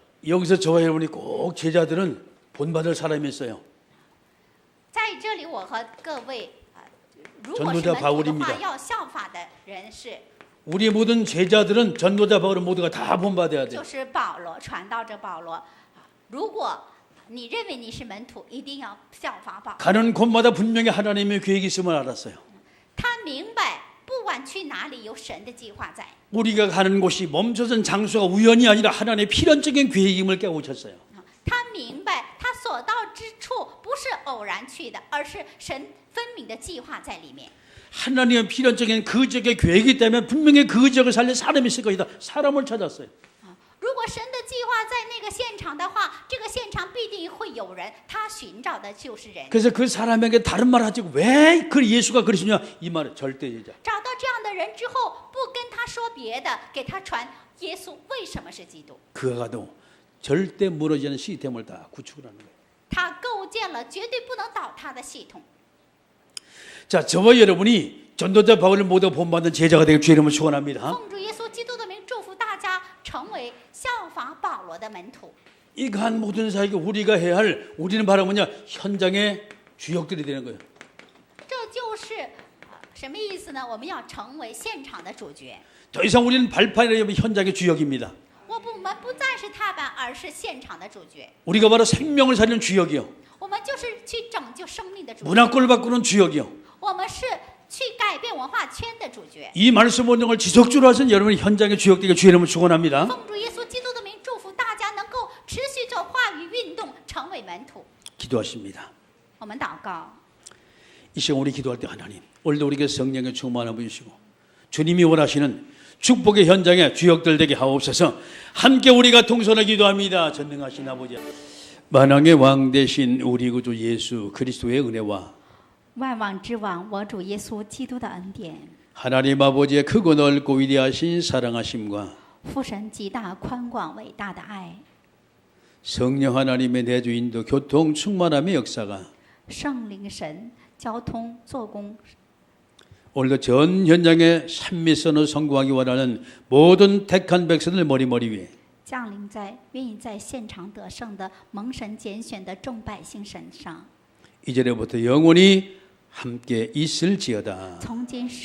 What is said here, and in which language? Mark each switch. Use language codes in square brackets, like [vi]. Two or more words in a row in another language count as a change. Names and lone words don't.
[ko] 여기서 저와 여러분이 꼭 제자들은 본받을 사람이 있어요. [zh] 在这里，我和各位如果是 [ko] 전도자 [zh] 门徒的 [ko] 바울입니다. [zh] 话，要效法的人是 [ko] 우리 모든 제자들은 전도자 바울은 모두가 다 본받아야 돼. [zh] 就是保罗传道者保罗。如果你认为你是门徒，一定要效法保罗。 [ko] 가는 곳마다 분명히 하나님의 계획이 있음을 알았어요. [zh] 他明白，不管去哪里，有神的计划在。 [ko] 우리가 가는 곳이 멈춰선 장소가 우연이 아니라 하나님의 필연적인 계획임을 깨우쳤어요. [zh] 他明白，他所到之处不是偶然去的，而是神分明的计划在里面。 [ko] 하나님의 필연적인 그 지역의 계획이 때문에 분명히 그 지역을 살릴 사람이 있을 것이다. 사람을 찾았어요. [zh] 如果神的计划在那个现场的话，这个现场必定会有人，他寻找的就是人。 [ko] 그래서 그 사람에게 다른 말 하지 왜 그 예수가 그러시냐 이 말은 절대 제자. [zh] 找到这样的人之后，不跟他说别的，给他传耶稣为什么是基督。 [ko] 그가 도 절대 무너지는 시스템을 다 구축을 하는 거예요. [zh] 他构建了绝对不能倒塌的系统。 [ko] 자, 저와 여러분이 전도자 바울을 모두 본받는 제자가 되길 주의 이름으로 축원합니다. [zh] 奉主耶稣基督的名，祝福大家成为效法保罗的门徒。 [ko] 이 간 모든 사역에 우리가 해야 할 우리는 바로 뭐냐 현장의 주역들이 되는 거예요. [zh] 这就是什么意思呢？我们要成为现场的主角。 [ko] 더 이상 우리는 발판이 아니라 현장의 주역입니다. [zh] 我们不再是踏板，而是现场的主角。 [ko] 우리가 바로 생명을 살리는 주역이요. [zh] 我们就是去拯救生命的主角。 [ko] 문화권을 바꾸는 주역이요. [zh] 我们是去改变文化圈的主角。 [ko] 이 말씀 운동을 지속적으로 하신 여러분이 현장의 주역 되길 주의 이름으로 축원합니다. [zh] 奉主耶稣基督的名，祝福大家能够持续着话语运动，成为门徒。 [ko] 기도하십니다. [zh] 我们祷告， [ko] 이 시간 우리 기도할 때 하나님 오늘도 우리에게 성령의 충만함을 보여주시고 주님이 원하시는 축복의 현장에 주역들 되게 하옵소서. 함께 우리가 동선을 기도합니다. 전능하신 아버지 만왕의 왕 되신 우리 구주 예수 그리스도의 은혜와 [zh] 万王之王，我主耶稣基督的恩典， [ko] 하나님 아버지의 크고 넓고 위대하신 사랑하심과 [zh] 父神极大宽广伟大的爱， [ko] 성령 하나님의 내주 인도 교통 충만함의 역사가 [zh] 圣灵神交通做工， [ko] 오늘도 전 현장에 산미선을 성공하기 원하는 모든 택한 백성들 머리머리 위에 [zh] 降临在愿意在现场得胜的蒙神拣选的众百姓身上， [ko] 이제부터 영원히 함께 있을지어다.